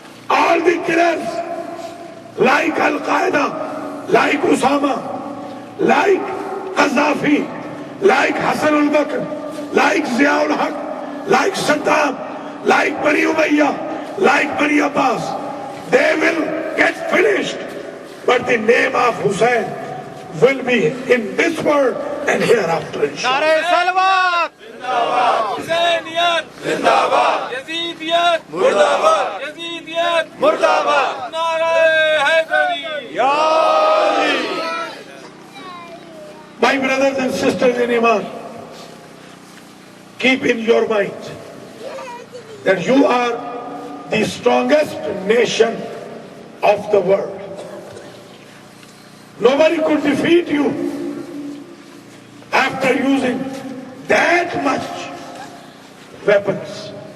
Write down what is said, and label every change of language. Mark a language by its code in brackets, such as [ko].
[en] All the killers like Al-Qaeda, like Osama, like Qaddafi, like Hassan al-Bakr, like Ziaul Haq, like Saddam, like Bani Umayyah, like Bani Abbas, they will get finished. But the name of Hussein will be in this world and hereafter. [ur] نعرہ سلوات حسینیت زندہ باد یزیدیت مردہ باد یزیدیت مردہ باد نعرہ حیدری یا علی. [en] My brothers and sisters in Iman, keep in your mind that you are the strongest nation of the world. Nobody could defeat you after using that much weapons.